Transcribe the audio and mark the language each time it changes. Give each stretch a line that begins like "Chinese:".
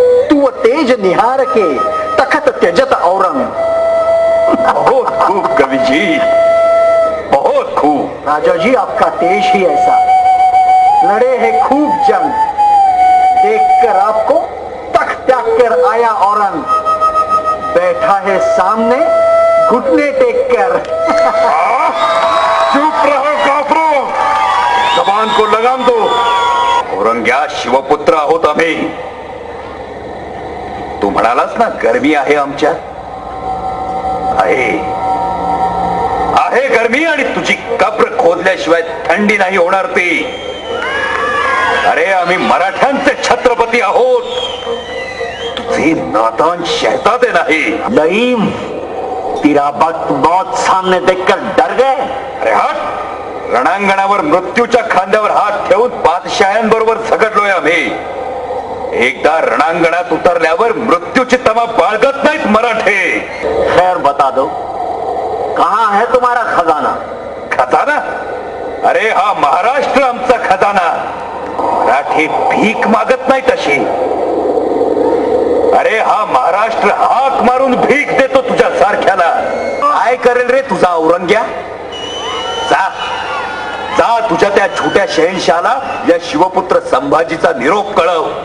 Hindi: तू तेज निहार के तखत त्यजत औरंग. बहुत खूब कवि जी, बहुत खूब. राजा जी, आपका तेज ही ऐसा. लड़े हैं खूब जंग, देखकर आपको तख्त त्याग कर आया औरंग. बैठा है सामने घुटने टेक कर. चुप रहो काफरो, जबान को लगाम दो.
Marathi: औरंग्या शिवपुत्र आहोत आम्ही. तू म्हणालास ना गरमी आहे आमच्यात. आहे गरमी, आणि तुझी कब्र खोदल्याशिवाय थंडी नाही होणार ती. अरे आम्ही मराठ्यांचे छत्रपती आहोत, तुझे नातान शहजादे नाही.
Hindi: लईम, तेरा वक्त बहुत सामने देखकर डर गए. अरे हट.
Marathi: रणांगणावर मृत्यूच्या खांद्यावर हात ठेवून बादशाह्यांबरोबर झगडलोय आम्ही. एकदा रणांगणात उतरल्यावर मृत्यूची तमा बाळगत नाहीत मराठे.
Hindi: खैर बता दो, कहाँ है तुम्हारा खजाना? खजाना?
Marathi: अरे हा महाराष्ट्र आमचा खजाना. मराठे भीक मागत नाही तशी. अरे हा महाराष्ट्र हाक मारून भीक देतो तुझ्या सारख्याला. काय करेल रे तुझा औरंग्या? जा जा, तुझ्या त्या छोट्या शहनशाला या शिवपुत्र संभाजीचा निरोप कळव.